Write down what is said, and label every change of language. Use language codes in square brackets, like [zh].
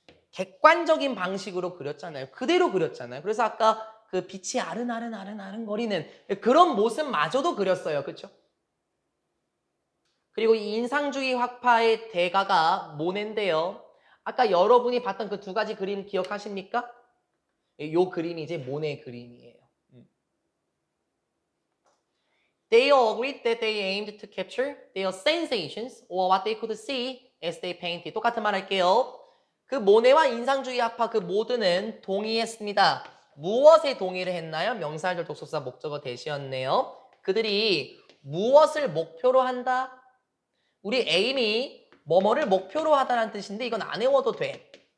[ko] 객관적인 방식으로 그렸잖아요. 그대로 그렸잖아요. 그래서 아까 그 빛이 아른아른거리는 그런 모습마저도 그렸어요. 그렇죠? 그리고 이 인상주의 학파의 대가가 모네인데요. 아까 여러분이 봤던 그 두 가지 그림 기억하십니까? 이 그림이 이제 모네 그림이에요. [en] They all agreed that they aimed to capture their sensations or what they could see as they painted. [ko] 똑같은 말 할게요. 그 모네와 인상주의 학파 그 모두는 동의했습니다. 무엇에 동의를 했나요? 명사절 독소사 목적어 대시였네요. 그들이 무엇을 목표로 한다? 우리 에임이 뭐뭐를 목표로 하다라는 뜻인데 이건 안 외워도 돼.